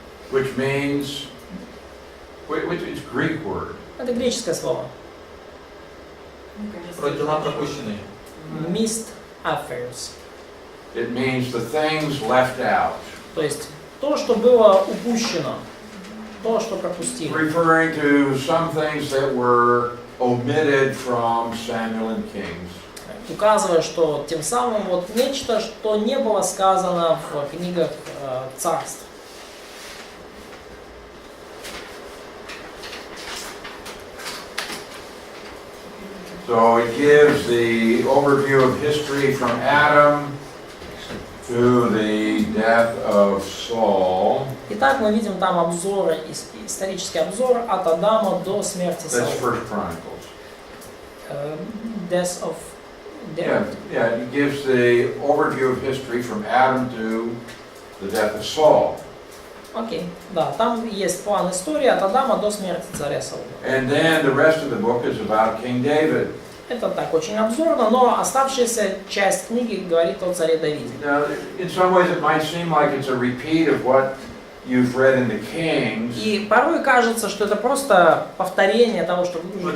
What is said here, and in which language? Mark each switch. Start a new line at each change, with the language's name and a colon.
English: Which means, it's Greek word.
Russian: Это греческое слово. Про дела пропущенные.
English: Missed affairs. It means the things left out.
Russian: То есть то, что было упущено, то, что пропустили.
English: Referring to some things that were omitted from Samuel and Kings.
Russian: Указывая, что тем самым вот нечто, что не было сказано в книгах Царств.
English: So it gives the overview of history from Adam to the death of Saul.
Russian: Итак, мы видим там обзоры, исторический обзор от Адама до смерти
English: That's
Russian: Саула.
English: First Chronicles. Death of Yeah, it gives the overview of history from Adam to the death of Saul.
Russian: Окей, да, там есть план истории от Адама до смерти царя Саула.
English: And then the rest of the book is about King David.
Russian: Это так очень обзорно, но оставшаяся часть книги говорит о царе Давиде.
English: Now, in some ways it might seem like it's a repeat of what you've read in the Kings.
Russian: И порой кажется, что это просто повторение того, что вы уже